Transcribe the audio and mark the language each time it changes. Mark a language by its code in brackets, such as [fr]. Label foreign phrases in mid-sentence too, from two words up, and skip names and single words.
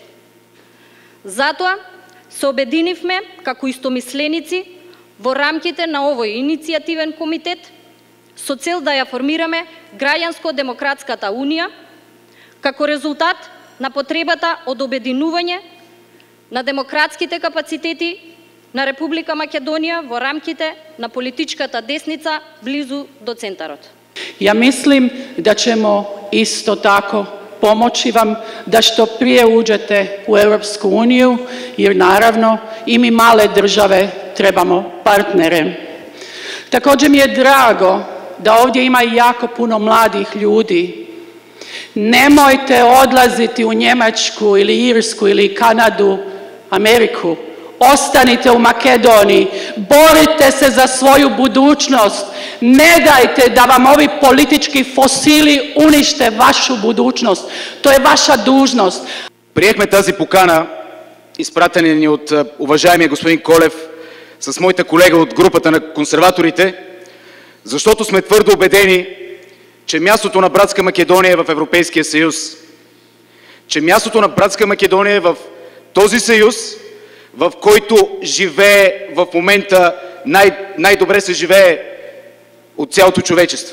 [mk] Затоа се обединивме како истомисленици во рамките на овој иницијативен комитет со цел да ја формираме Граѓанско-демократската унија како резултат на потребата од обединување на демократските капацитети на Република Македонија во рамките на политичката десница близу до центарот. [hr] Ja mislim da ćemo isto tako pomoći vam da što prije uđete u Europsku uniju, jer naravno i mi male države trebamo partnere. Također mi je drago da ovdje ima jako puno mladih ljudi. Nemojte odlaziti u Njemačku ili Irsku ili Kanadu, Ameriku. Ostanite u Makedoniji, borite se za svoju budućnost, ne dajte da vam ovi politički fosili unište vašu budućnost. To je vaša dužnost. [bg] Приехме тази покана, изпратена ни от уважаемия господин Колев, с моята колега от групата на консерваторите, защото сме твърдо убедени, че мястото на братска Македония е в Европейския съюз. Че мястото на братска Македония е в този съюз, в който живее в момента, най-добре се живее от цялото човечество.